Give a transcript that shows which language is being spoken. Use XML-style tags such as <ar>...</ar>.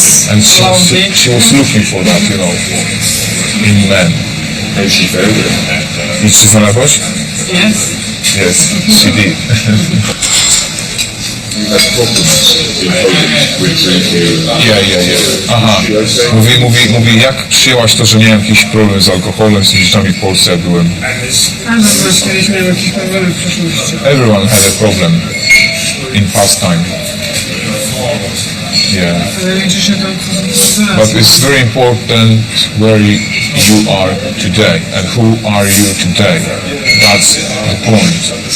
<en>And she was looking for that, you know, in men. And she found it.</en> <pl>I czy znalazłaś?</pl> <en>Yes. Yes, she did. you had problems in Poland with drinking. Aha.</en> <pl>Mówi, jak przyjęłaś to, że miałem jakiś problem z alkoholem, z rzeczami w Polsce, jak byłem?</pl> <en>Everyone had a problem in past time. Yeah. But it's very important where you are today and who are you today. That's the point.</en>